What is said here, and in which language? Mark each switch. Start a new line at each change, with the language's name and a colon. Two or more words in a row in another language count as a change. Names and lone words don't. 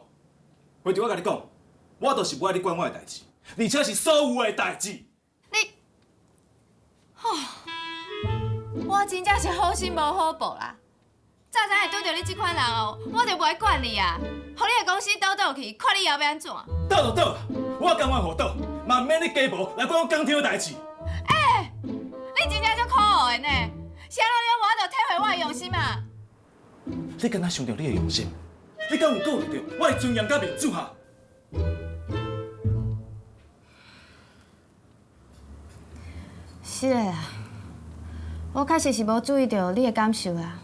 Min Nan Chinese: 回头我甲你讲，我就是不爱你管我的代志，而且是所有的代志。你，我真正是好心无好报啦！早知会拄着你这款人哦，我就袂管你啊，互你的公司倒倒去，看你后要安怎。倒就倒啦，我甘愿互倒，嘛免你家婆来管我工厂的代志。哎，你真正足可恶的呢！是安怎了我就体会我的用心嘛？你敢若想着你的用心？你敢有顾虑到我的尊严甲面子哈？是的啦，我确实是无注意到你的感受啦。